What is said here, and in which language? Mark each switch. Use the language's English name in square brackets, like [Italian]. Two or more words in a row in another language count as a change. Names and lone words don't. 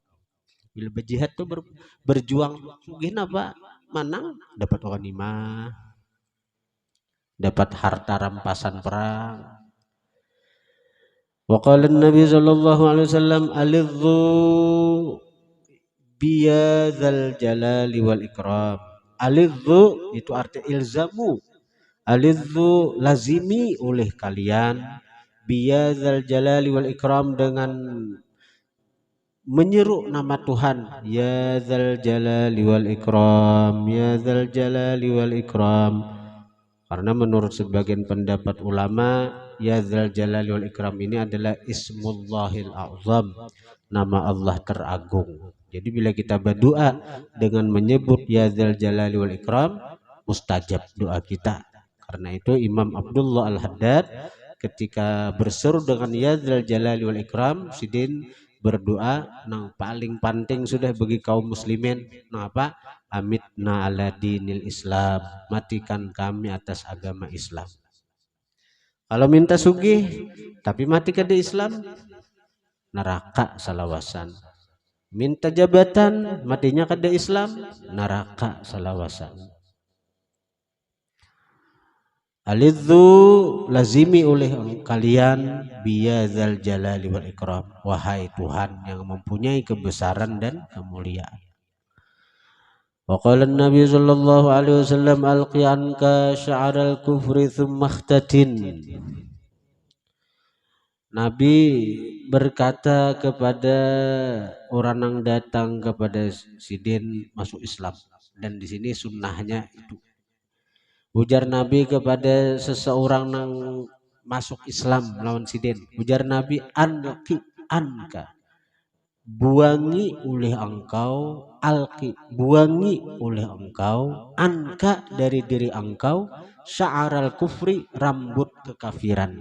[Banjar] Bila berjihad tuh berjuang, sugih apa? Manang dapat ghanimah, dapat harta rampasan perang. [Arabic] وقال النبي صلى الله عليه وسلم ألظوا بيا ذا الجلال والإكرام. Alidhu [Banjar] itu arti [Arabic] ilzamu, ألظوا الزموا [Banjar] oleh kalian, [Arabic] بيا ذا الجلال والإكرام, [Banjar] dengan menyeru nama Tuhan, [Arabic] يا ذا الجلال والإكرام, يا ذا الجلال والإكرام. [Banjar] Karena menurut sebagian pendapat ulama, [Arabic] يا ذا الجلال والإكرام [Banjar] ini adalah [Arabic] اسم الله الأعظم, [Banjar] nama Allah teragung. Jadi bila kita berdoa dengan menyebut [Arabic] يا ذا الجلال والإكرام, [Banjar] mustajab doa kita. Karena itu Imam Abdullah Al-Haddad ketika berseru dengan [Arabic] يا ذا الجلال والإكرام, [Banjar] sidin berdoa nang paling penting sudah bagi kaum muslimin, nang apa? [Arabic] أمتنا على دين الإسلام, [Banjar] matikan kami atas agama Islam. Kalau minta sugih tapi mati kada Islam, neraka salawasan. Minta jabatan matinya kada Islam, neraka salawasan. [Arabic] ألظوا الزموا [Banjar] oleh kalian [Arabic] بيا ذا الجلال والإكرام, [Banjar] wahai Tuhan yang mempunyai kebesaran dan kemuliaan. [Arabic] وقال النبي صلى الله عليه وسلم ألق عنك شعر الكفر ثم اختتن. [Banjar] Nabi berkata kepada orang yang datang kepada sidin masuk Islam, dan di sini sunnahnya itu. Ujar Nabi kepada seseorang yang masuk Islam lawan sidin, ujar Nabi, [Arabic] ألق عنك, [Banjar] buangi oleh engkau, alki buangi oleh engkau, anka dari diri engkau, [Arabic] شعر الكفر [Banjar] rambut kekafiran.